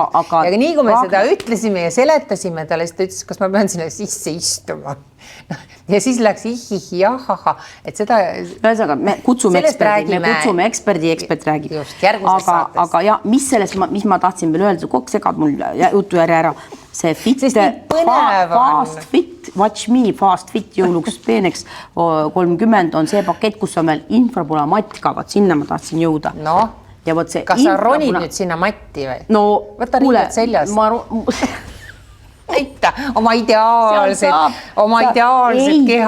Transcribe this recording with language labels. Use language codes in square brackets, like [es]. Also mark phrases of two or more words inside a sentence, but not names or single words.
[et] Ja nii kui me seda ütlesime ja seletasime talle, siis ta ütles, kas ma pean sinna sisse istuma. Ja siis läks ahaha, et seda... Ühesõnaga, me kutsume eksperdi, ekspert räägib. Just, järgmises saates. Aga ja, mis ma tahtsin veel öelda, kogu segad mul jutu ära. See [en] fit, fast fit, watch me, fast fit [et] jõuluks peeneks 30 on see pakett, kus on veel infrapunamatt ka, vaat sinna ma tahtsin jõuda. Ja see kas sa ronid nüüd sinna matti või? No, võta riivad seljas. Näita oma ideaalset keha.